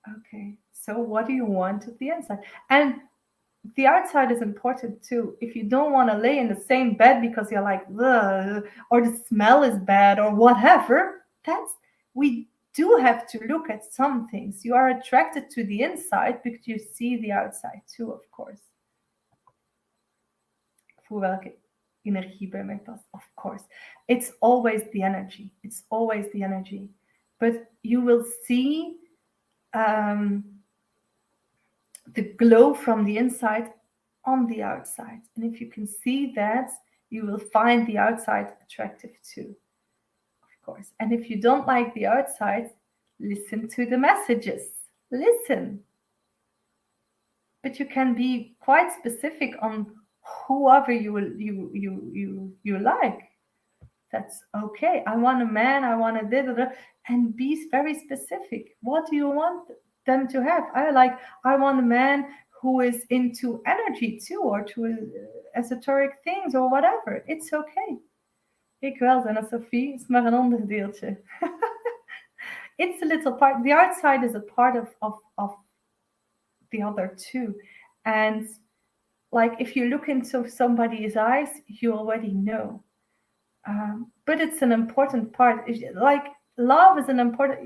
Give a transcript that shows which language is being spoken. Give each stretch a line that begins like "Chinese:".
English: Okay, so what do you want at the inside? And the outside is important too. If you don't want to lay in the same bed because you're like, ugh, or the smell is bad or whatever, we do have to look at some things. You are attracted to the inside because you see the outside too, of course.
Dutch: Voel welke energie bij mij past,
English: of course. It's always the energy. It's always the energy. But you will see the glow from the inside on the outside. And if you can see that, you will find the outside attractive too, of course. And if you don't like the outside, listen to the messages. Listen. But you can be quite specific on whoever you like. That's okay. I want a man, I want a da, and be very specific. What do you want them to have? I want a man who is into energy too, or to esoteric things or whatever. It's okay.
Dutch: Ik wel, Anna Sophie, is maar een onderdeeltje.
English: It's a little part. The outside is a part of the other too. And like if you look into somebody's eyes, you already know. But it's an important part. Like love is an important.